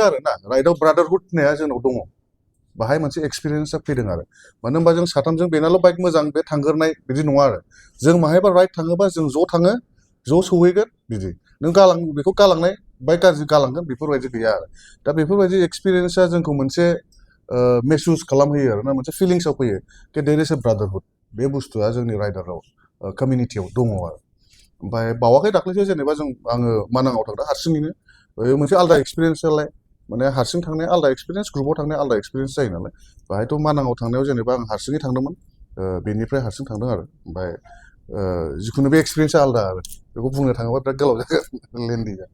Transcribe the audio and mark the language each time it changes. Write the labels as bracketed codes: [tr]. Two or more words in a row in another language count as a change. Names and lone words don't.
[brx] आरो ना राइडआव ब्रादारहुड होननाया जोंनाव दङ बाहाय मोनसे एक्सपिरियेन्सआ फैदों आरो मानो होनबा जों साथामजों बेनाल' बाइक मोजां बे थांगोरनाय बिदि नङा आरो जों माहायबा राइड थाङोबा जों ज' थाङो ज' सहैगोन बिदि नों बेखौ गालांनाय बाइक गाज्रि गालांगोन बेफोरबायदि गैया आरो दा बेफोरबायदि एक्सपिरियेन्सआ जोंखौ मोनसे मेहसुस खालामहोयो आरो ना मोनसे फिलिंसआव फैयो कि [en] there is a brotherhood [brx] बे बुस्थुआ जोंनि राइडाराव कमिउनिटियाव दङ आरो ओमफ्राय बावाखै दाख्लैसो जेनेबा आङो मानाङाव थांदों हारसिङैनो मोनसे आलदा एक्सपिरियेन्स नालाय माने हारसिं थांनाया आलदा एक्सपिरियेन्स ग्रुपआव थांनाया आलदा एक्सपिरियेन्स जायो नालाय बाहायथ' मानाङाव थांनायाव जेनेबा आं हारसिङै थांदोंमोन बेनिफ्राय हारसिं थांदों आरो ओमफ्राय जिखुनु बे एक्सपिरियेन्सआ आलादा आरो बेखौ बुंनो थाङोबा बिराद गोलाव जागोन लेन्डि